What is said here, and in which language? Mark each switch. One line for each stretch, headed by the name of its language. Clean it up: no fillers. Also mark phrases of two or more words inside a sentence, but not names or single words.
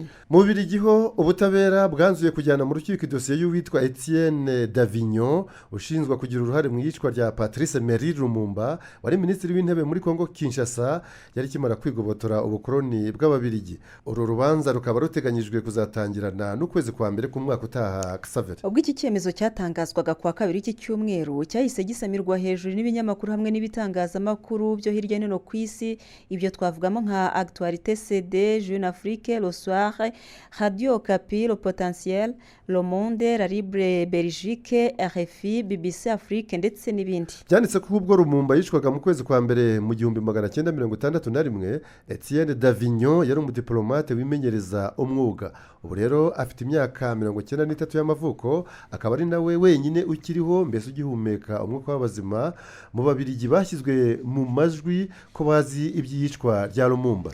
Kinyarwanda: Mu Birigiho ubutabera bwanzuye kujyana mu rukiko idosiye y'uwitwa Etienne Davignon ushinzwe kugira uruhare mu yicwa rya Patrice Emery Lumumba wari minisitiri w'intebe muri Kongo Kinshasa yari kimara kwigobotora ubukoloni bw'Ababirigi. Uru rubanza rukaba ruteganyijwe kuzatangirana n'ukwezi kwa mbere ku mwaka utaha Xavier. Ubwo iki cyemezo cyatangazwaga kwa kabiri iki cyumweru cyahise gisamirwa hejuru n'ibinyamakuru hamwe n'ibitangazamakuru byo hirya no hino ku isi. Ibyo twavugamo nka Actualité CD, Jeune Afrique, Le Soir, Radio Okapi, Le Potentiel, Le Monde, La Libre Belgique, RFI, BBC Afrique ndetse n'ibindi. Byanditse ko ubwo Lumumba yicwaga mu kwezi kwa mbere mu 1961 Etienne Davignon yari umudiplomate wimenyereza umwuga. Ubu rero afite imyaka 93 y'amavuko akaba ari nawe wenyine ukiriho, mbese ugihumeka umwuka w'abazima mu Babirigi bashyizwe mu majwi ko bazi iby'iyicwa rya Lumumba.